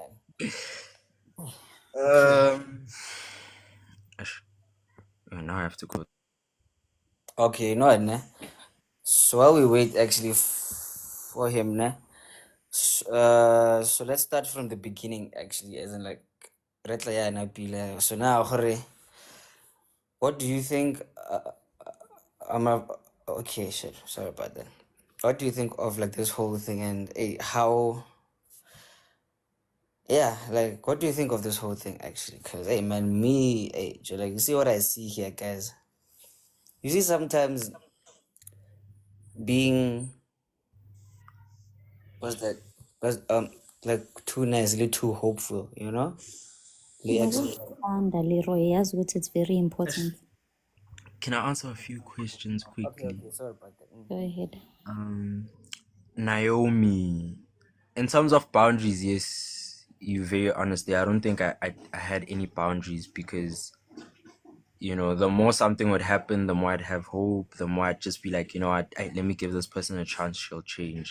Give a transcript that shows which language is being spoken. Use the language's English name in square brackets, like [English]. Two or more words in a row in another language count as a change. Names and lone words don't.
[English] Okay. Ash- now I have to go. Okay, you know what, ne? So while we wait actually for him, ne? So let's start from the beginning actually, as in like [Tswana] Retla ya na pila. [English] So now, hore, what do you think? I'm a, okay, shit. Sorry about that. What do you think of like this whole thing and how? Yeah, like what do you think of this whole thing actually? Cause hey man, like you see what I see here, guys. You see sometimes being what's that? Was like too nicely too hopeful, you know? The ex. [Zulu] Ngokuthanda, Leroy, yazi ukuthi [English] it's very important. Can I answer a few questions Okay, quickly? sorry about that. Go ahead. Naomi, in terms of boundaries, yes, you're very honest there. I don't think I had any boundaries because, the more something would happen, the more I'd have hope, the more I'd just be like, let me give this person a chance, she'll change.